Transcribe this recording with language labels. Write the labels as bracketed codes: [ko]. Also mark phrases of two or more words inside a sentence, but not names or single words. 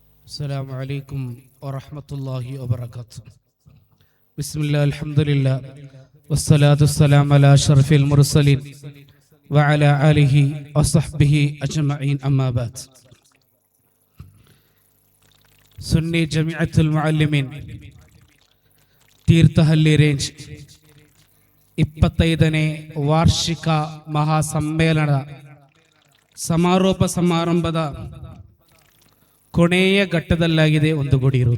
[ar] السلام عليكم ورحمة الله وبركاته. بسم الله الحمد لله والصلاة والسلام على أشرف المرسلين وعلى آله وصحبه أجمعين أما بعد. [kn] ಸುನ್ನಿ ಜಮಿಅತುಲ್ ಮುಅಲ್ಲಿಮೀನ್ ತೀರ್ಥಹಳ್ಳಿ ರೇಂಜ್ 25ನೇ ವಾರ್ಷಿಕ ಮಹಾಸಮ್ಮೇಳನ ಸಮಾರೋಪ ಸಮಾರಂಭದ ಕೊನೆಯ ಘಟ್ಟದಲ್ಲಾಗಿದೆ ಒಂದುಗೂಡಿರುವುದು.